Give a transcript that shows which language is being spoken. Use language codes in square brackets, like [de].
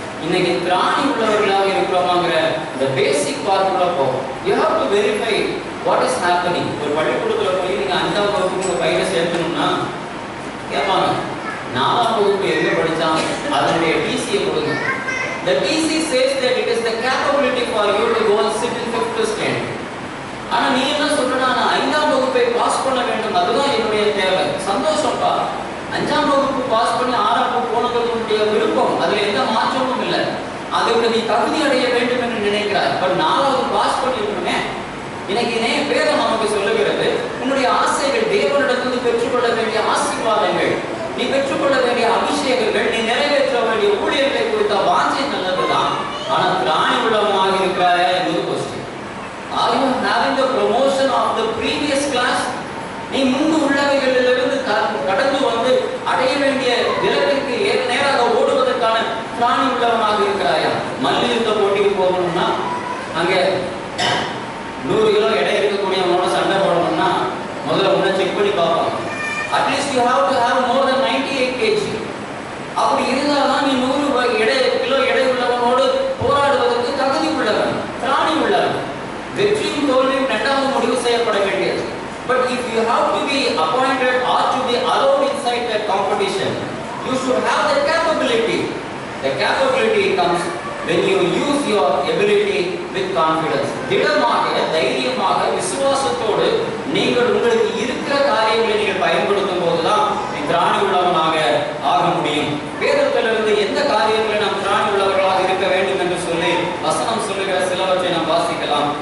[ta] இன்னைக்கு திராணி உள்ளவர்களாக இருக்கிறோமாங்கிற இந்த பேசிக் பார்க்குள்ள போகும். [en] You have to verify what is happening. [ta] ஒரு பள்ளிக்கூடத்தில் போய் நீங்கள் 5ஆம் வகுப்பு உங்கள் பையனை சேர்க்கணும்னா கேட்பாங்க, 4ஆம் வகுப்பு எங்கே படித்தான், அதனுடைய டிசியை கொடுங்க. [en] The TC says that it is the capability for you to go and sit in 5th standard. [ta] ஆனா நீ என்ன சொல்ற, நான் 5ஆம் வகுப்பை பாஸ் பண்ண வேண்டும், அதுதான் என்னுடைய தேவை. சந்தோஷம்ப்பா, 5ஆம் வகுப்பு பாஸ் பண்ணி 6ஆம் வகுப்பு போனதுடைய விருப்பம், அதுல எந்த மாற்றமும் இல்லை. அதுக்கு நீ தகுதி அடைய வேண்டும் என்று நினைக்கிறாய். பட் 4வது பாஸ் பண்ணிருக்கணுமே. இன்னைக்கு வேதம் நமக்கு சொல்லுகிறது, உன்னுடைய ஆசைகள், தேவனிடத்திலிருந்து பெற்றுக்கொள்ள வேண்டிய ஆசீர்வாதங்கள், நீ பெற்றுக்கொள்ள வேண்டிய அபிஷேகங்கள், நீ நிறைவேற்ற வேண்டிய ஊழியர்களை குறித்த வாஞ்சை நல்லதுதான். ஆனா திராணி உள்ளவனாக இருக்கிறாயா என்பது question. [en] Are you having the promotion of the previous class? [ta] நீ முன்பு உள்ளவைகளிலிருந்து கடந்து வந்து அடைய வேண்டிய இலக்கிற்கு நேராக ஓடுவதற்கான திராணி உள்ளவனாக இருக்கிறாயா? மல்யுத்த போட்டிக்கு போகணும்னா அங்க 100 கிலோ எடை இருக்கக்கூடியவனோட சண்டை போடணும்னா முதல்ல உன்னை செக் பண்ணி பார்ப்பாங்க. [en] At least you have to have more then 98 kg. [ta] அப்படி இருந்தால்தான் நீ 100 கிலோ எடை உள்ளவனோடு போராடுவதற்கு தகுதி உள்ளவன், திராணி உள்ளவன். வெற்றியும் தோல்வியும் 2வது முடிவு செய்யப்பட வேண்டியது. [en] But if you have to be appointed or to be allowed inside that competition, you should have the capability. The capability comes when you use your ability with confidence. [ta] திடமாக, தைரியமாக, விசுவாசத்தோடு நீங்கள் உங்களுக்கு இருக்கிற காரியங்களை நீங்கள் பயன்படுத்தும் போதுதான் நீ திராணி உள்ளவனாக ஆக முடியும். வேதத்திலிருந்து எந்த காரியங்களை நாம் திராணி உள்ளவர்களாக இருக்க வேண்டும் என்று சொல்லி வசனம் சொல்லுகிற சிலவற்றை நாம் வாசிக்கலாம்.